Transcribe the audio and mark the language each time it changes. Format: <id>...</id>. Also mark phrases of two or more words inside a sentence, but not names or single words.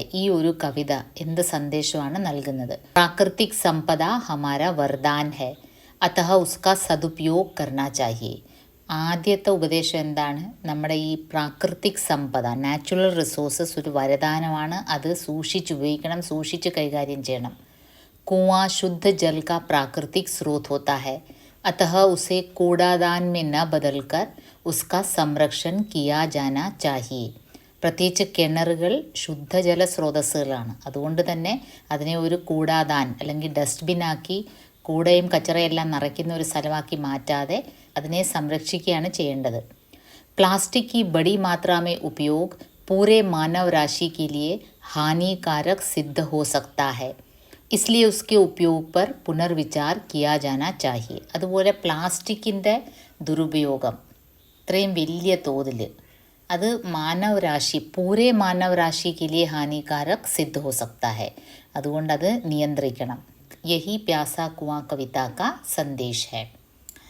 <ml>ഈ ഒരു കവിത എന്ത് സന്ദേശമാണ് നൽകുന്നത്?</ml> <hi>प्राकृतिक संपदा हमारा वरदान है, अतः उसका सदुपयोग करना चाहिए.</hi> <ml>ആദ്യത്തെ ഉപദേശം എന്താണ്? നമ്മുടെ ഈ</ml> <hi>प्राकृतिक संपदा,</hi> <en>natural resources</en> <ml>ഒരു വരദാനമാണ്. അത് സൂക്ഷിച്ചുപയോഗിക്കണം, സൂക്ഷിച്ച് കൈകാര്യം ചെയ്യണം.</ml> <hi>कुआं शुद्ध जल का प्राकृतिक स्रोत होता है, अतः उसे कूड़ादान में न बदलकर उसका संरक्षण किया जाना चाहिए.</hi> <ml>പ്രത്യേകിച്ച് കിണറുകൾ ശുദ്ധജല സ്രോതസ്സുകളാണ്. അതുകൊണ്ട് തന്നെ അതിനെ ഒരു കൂടാദാൻ അല്ലെങ്കിൽ ഡസ്റ്റ്ബിനാക്കി കൂടയും കച്ചറയെല്ലാം നിറയ്ക്കുന്ന ഒരു സ്ഥലമാക്കി മാറ്റാതെ അതിനെ സംരക്ഷിക്കുകയാണ് ചെയ്യേണ്ടത്.</ml> <hi>പ്ലാസ്റ്റിക് की बड़ी मात्रा में उपयोग पूरे मानव राशि के लिए हानिकारक सिद्ध हो सकता है, इसलिए उसके उपयोग पर പുനർവിചാർ किया जाना चाहिए.</hi> <ml>അതുപോലെ പ്ലാസ്റ്റിക്കിൻ്റെ ദുരുപയോഗം ഇത്രയും വലിയ തോതിൽ അത് മാനവരാശി</ml> <hi>पूरे मानवराशि के लिए हानिकारक सिद्ध हो सकता है.</hi> <ml>അതുകൊണ്ട് അത് നിയന്ത്രിക്കണം.</ml> <hi>यही प्यासा कुआं कविता का संदेश है.</hi>